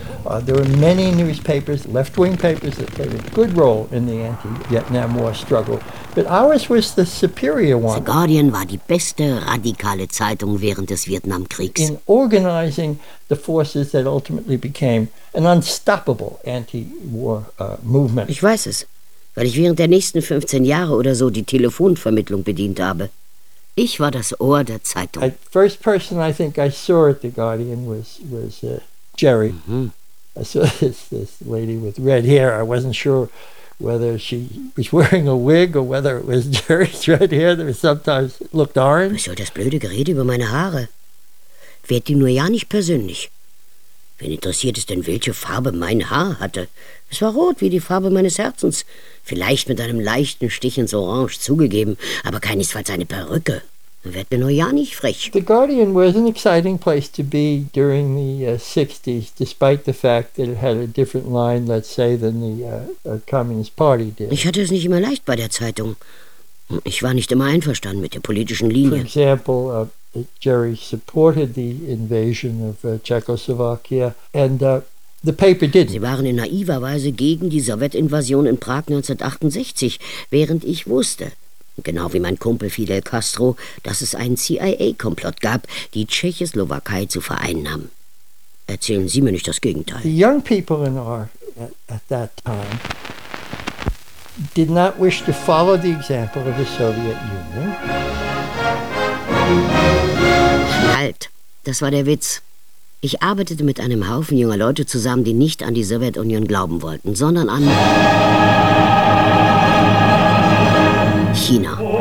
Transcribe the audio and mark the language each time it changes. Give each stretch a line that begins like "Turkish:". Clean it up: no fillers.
English: There were many newspapers, left-wing papers, that played a good role in the anti-Vietnam War struggle. But ours was the superior one.
German: The Guardian war die beste radikale Zeitung während des Vietnamkriegs.
English: In organizing the forces that ultimately became an unstoppable anti-war movement.
German: Ich weiß es, weil ich während der nächsten 15 Jahre oder so die Telefonvermittlung bedient habe. Ich war das Ohr der Zeitung.
English: The first person I think I saw at the Guardian was Jerry. Mm-hmm. I saw this lady with red hair. I wasn't sure whether she was wearing a wig or whether it was Jerry's red hair that sometimes looked orange.
German: Wieso das blöde Gerede über meine Haare? Werd die nur ja nicht persönlich. Wen interessiert es denn, welche Farbe mein Haar hatte? Es war rot wie die Farbe meines Herzens. Vielleicht mit einem leichten Stich ins Orange zugegeben, aber keinesfalls eine Perücke. Werd mir nur ja nicht frech.
English: The Guardian was an exciting place to be during the 60s, despite the fact that it had a different line, let's say, than the Communist Party did.
German: Ich hatte es nicht immer leicht bei der Zeitung. Ich war nicht immer einverstanden mit der politischen Linie.
English: For example, Jerry supported the invasion of Czechoslovakia, and the paper didn't.
German: Sie waren in naiver Weise gegen die Sowjetinvasion in Prag 1968, während ich wusste, genau wie mein Kumpel Fidel Castro, dass es einen CIA-Komplott gab, die Tschechoslowakei zu vereinnahmen. Erzählen Sie mir nicht das Gegenteil.
English: The young people in our at that time did not wish to follow the example of the Soviet Union.
German: Halt, das war der Witz. Ich arbeitete mit einem Haufen junger Leute zusammen, die nicht an die Sowjetunion glauben wollten, sondern an China.